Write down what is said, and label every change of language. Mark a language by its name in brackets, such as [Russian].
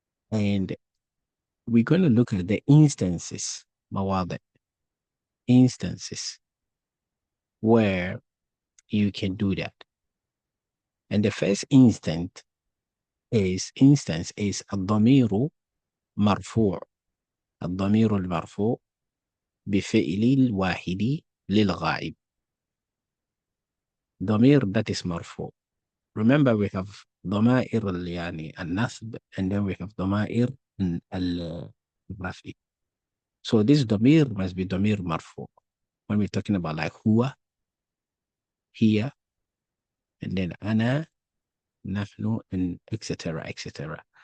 [English] And we're going to look at the instances, mawadi, instances where you can do that. And the first instance is [Arabic] الضمير مرفوع. الضمير المرفوع بفعل الواحد للغائب. [English] ضمير that is مرفوع. Remember we have [Arabic] ضمائر يعني النصب [English] and then we have [Arabic] ضمائر الرفع. [English] So this ضمير must be ضمير مرفوع. When we're talking about like هو, here, and then أنا, نحن, and etc. etc.